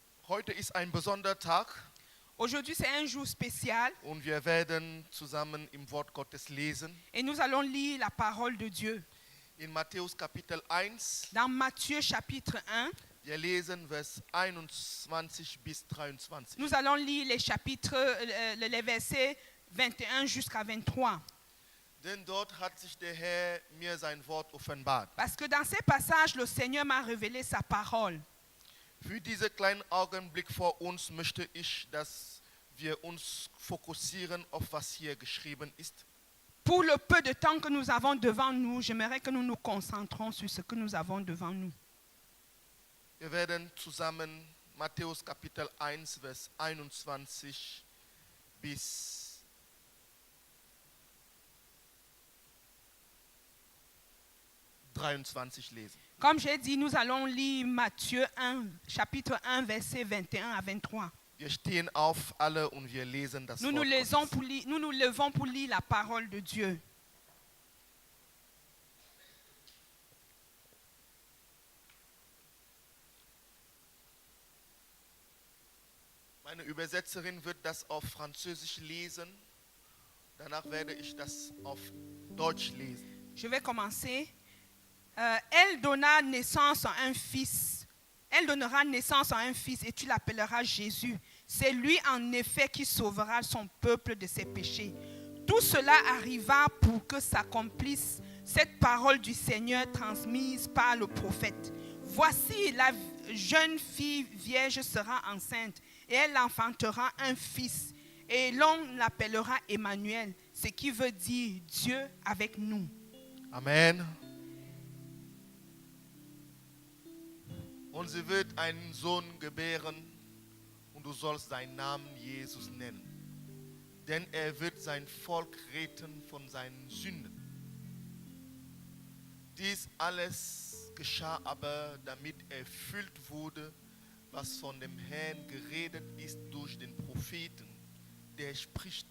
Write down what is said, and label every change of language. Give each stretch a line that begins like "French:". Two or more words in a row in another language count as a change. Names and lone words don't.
German: Heute ist ein besonderer Tag
French: Aujourd'hui, c'est un jour spécial
German: und wir werden zusammen im Wort Gottes lesen.
French: et nous allons lire la parole de Dieu.
German: In Matthäus Kapitel 1,
French: Dans Matthieu chapitre 1,
German: wir lesen Vers 21 bis 23.
French: nous allons lire les chapitres, les versets 21 jusqu'à 23.
German: Denn dort hat sich der Herr mir sein Wort offenbart.
French: Parce que dans ces passages, le Seigneur m'a révélé sa parole.
German: Für diesen kleinen Augenblick vor uns möchte ich, dass wir uns fokussieren auf was hier geschrieben ist.
French: Pour le peu de temps que nous avons devant nous, j'aimerais que nous nous concentrons sur ce que nous avons devant nous.
German: Wir werden zusammen Matthäus Kapitel 1, Vers 21 bis 23 lesen.
French: Comme j'ai dit, nous allons lire Matthieu 1, chapitre 1, versets 21 à 23.
German: Wir stehen auf alle und wir lesen das
French: Nous
German: Wort Gottes.
French: nous nous levons pour lire la parole de Dieu.
German: Meine Übersetzerin wird das auf Französisch lesen. Danach werde ich das auf Deutsch lesen.
French: Je vais commencer. Elle donna naissance à un fils. Elle donnera naissance à un fils et tu l'appelleras Jésus. C'est lui en effet qui sauvera son peuple de ses péchés. Tout cela arriva pour que s'accomplisse cette parole du Seigneur transmise par le prophète. Voici, la jeune fille vierge sera enceinte et elle enfantera un fils et l'on l'appellera Emmanuel, ce qui veut dire Dieu avec nous. Amen.
German: Und sie wird einen Sohn gebären und du sollst seinen Namen Jesus nennen. Denn er wird sein Volk retten von seinen Sünden. Dies alles geschah aber, damit erfüllt wurde, was von dem Herrn geredet ist durch den Propheten, der spricht.